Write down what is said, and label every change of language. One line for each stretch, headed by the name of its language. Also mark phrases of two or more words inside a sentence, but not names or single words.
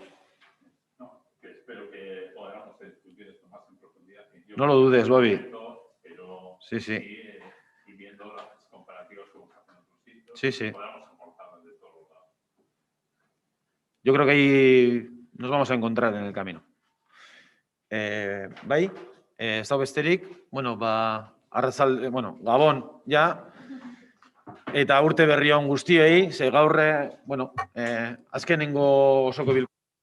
Spanish: No, que espero que podamos discutir esto más en profundidad. No lo dudes, Bobby. Pero sí. Y viendo las comparativas con otros sitios, Sí. podamos aportar de todos los lados. Yo creo que ahí nos vamos a encontrar en el camino.
Basque: Bai, ez da besterik, Gabon, ja, eta urte berri on guztiei, ze gaur, azkenengo osoko bilkura